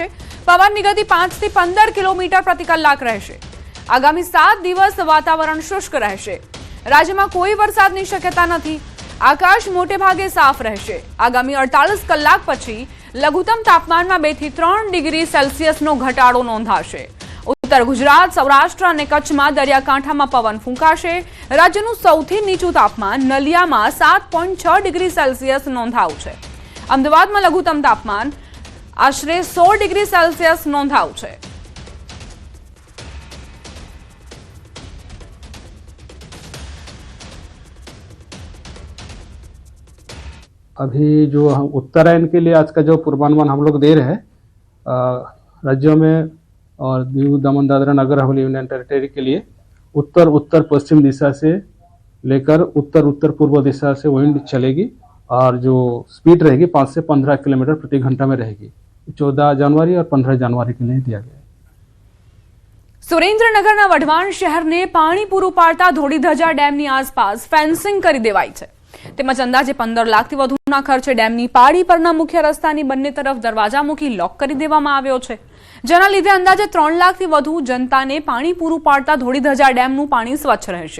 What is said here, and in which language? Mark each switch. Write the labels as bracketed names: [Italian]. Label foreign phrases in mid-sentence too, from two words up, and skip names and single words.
[Gujarati] પવનની ગતિ 5 થી 15 કિલોમીટર પ્રતિ કલાક રહેશે। આગામી 7 દિવસ વાતાવરણ શુષ્ક રહેશે। રાજ્યમાં કોઈ વરસાદની શક્યતા નથી। આકાશ મોટે ભાગે સાફ રહેશે। આગામી 48 કલાક પછી લઘુત્તમ તાપમાનમાં 2 થી 3 ડિગ્રી સેલ્સિયસનો ઘટાડો નોંધાશે। [Hindi] उत्तर गुजरात सौराष्ट्र और कच्छ में दरियाकांठा में पवन फूंकाशे। [Gujarati] राज्यનું સૌથી નીચું તાપમાન નલિયામાં 7.6 ડિગ્રી સેલ્સિયસ નોંધાયું છે। અમદાવાદમાં લઘુત્તમ તાપમાન આશરે 16 ડિગ્રી સેલ્સિયસ નોંધાયું છે। [Hindi] अभी जो हम उत्तरायण के लिए आज का जो पूर्वानुमान हम लोग दे रहे हैं राज्यों में और दीव दमन दादरा नगर हवेली [English] union territory [Hindi] के लिए उत्तर उत्तर पश्चिम दिशा से लेकर उत्तर उत्तर पूर्व दिशा से विंड चलेगी और जो स्पीड रहेगी 5 से 15 किलोमीटर प्रति घंटा में रहेगी। 14 जनवरी और 15 जनवरी के लिए दिया गया है। [Gujarati] સુરેન્દ્રનગરના વઢવાણ શહેરને પાણી પૂરું પાડતા ધોળીધજા ડેમની આસપાસ ફેન્સિંગ કરી દેવાઈ છે। તેમજ અંદાજે 15 લાખથી વધુના ખર્ચે ડેમની પાળી પરના મુખ્ય રસ્તાની બંને તરફ દરવાજા મૂકી લોક કરી દેવામાં આવ્યો છે। જેના લીધે અંદાજે 3 લાખથી વધુ જનતાને પાણી પૂરું પાડતા ધોળીધજા ડેમનું પાણી સ્વચ્છ રહેશે।